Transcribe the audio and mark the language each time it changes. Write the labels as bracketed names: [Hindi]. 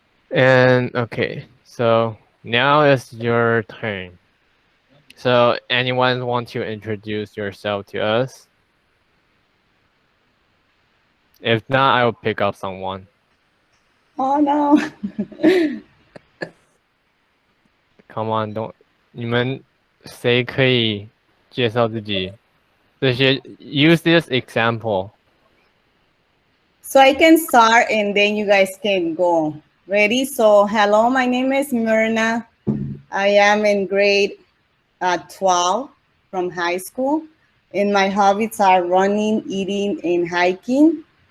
[English] And okay, so now it's your turn. So anyone want to introduce yourself to us? If not, I will pick up someone. Oh no. Come on, don't [Chinese] 你们谁可以介绍自己？这些 [English] use this example. So I can start and then you guys can go. Ready? So hello, my name is Mirna. I am in grade 12 from high school. And my hobbies are running, eating, and hiking.